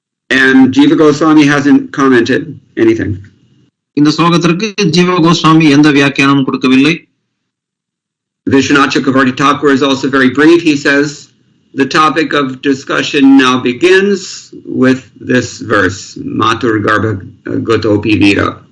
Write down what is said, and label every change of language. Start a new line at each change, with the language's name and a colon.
English: And Jiva Goswami hasn't commented anything.
Tamil: இந்த ஸ்லோகத்திற்கு ஜீவ கோஸ்வாமி எந்த வியாக்கியானமும் கொடுக்கவில்லை.
English: Vishwanath Chakravarti Thakur is also very brief. He says, the topic of discussion now begins with this verse,
Sanskrit: Matur Garbha Gotopi Vira.